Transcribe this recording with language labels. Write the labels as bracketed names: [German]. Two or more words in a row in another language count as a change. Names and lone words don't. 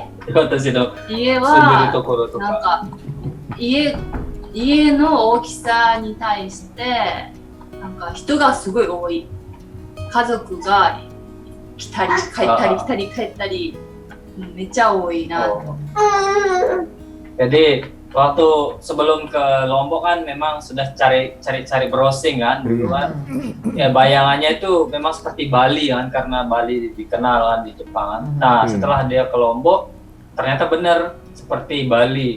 [Japanese] 私の家住んでるはところとなんかか家の大きさに対してなんか人がすごい多い。家族が来たり帰ったり来たり帰ったりめっちゃ多いな。 [Indonesian] Jadi waktu sebelum ke Lombok kan memang sudah cari browsing kan dulu kan. Ya bayangannya itu memang seperti Bali kan karena Bali dikenal kan di Jepang kan. Nah, setelah dia ke Lombok ternyata benar seperti Bali.